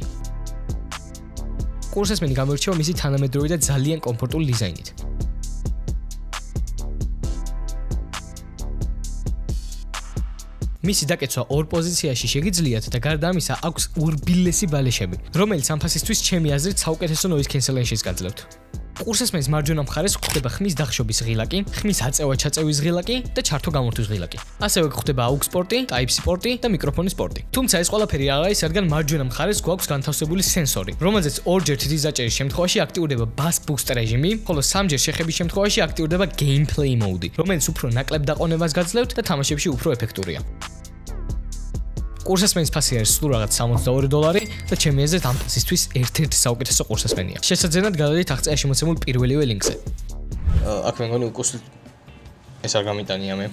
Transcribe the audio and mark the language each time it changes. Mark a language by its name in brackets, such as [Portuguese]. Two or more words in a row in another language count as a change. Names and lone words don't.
[Georgian] ყურსასმენი გამოირჩევა მისი თანამედროვე და ძალიან კომფორტული დიზაინით. მისი დაკეცვა ორ პოზიციაში შეგიძლიათ და გარდა ამისა აქვს ურბილესი ბალეშები, რომელიც ამ ფასისთვის ჩემი აზრით საუკეთესო [English] noise cancellation- [Georgian] ს გაძლევთ. ყურსასმენის მარჯვენა მხარეს გვხვდება ხმის დახშობის ღილაკი, ხმის აწევა-ჩაწევის ღილაკი და ჩართო გამორთვის ღილაკი. ასევე გვხვდება AUX პორტი, Type-C პორტი და მიკროფონის პორტი. თუმცა ეს ყველაფერი არ არის, რადგან მარჯვენა მხარეს გვაქვს განთავსებული სენსორი, რომელზეც ორჯერ თითის დაჭერის შემთხვევაში აქტიურდება [English] bass boost [Georgian] რეჟიმი, ხოლო სამჯერ შეხების შემთხვევაში აქტიურდება [English] gameplay mode, [Georgian] რომელიც უფრო ნაკლებ დაყონებას გაძლევთ და თამაშებში უფრო ეფექტურია. ყურსასმენის ფასი არის სულ რაღაც $62 და ჩემი აზრით ამ ფასისთვის ერთ-ერთი საუკეთესო ყურსასმენია. შესაძლებლად გადავიდეთ აღწერაში მოცემულ პირველივე ლინკზე. აქ მე მგონი უკუსლით ეს არ გამიტანია მე.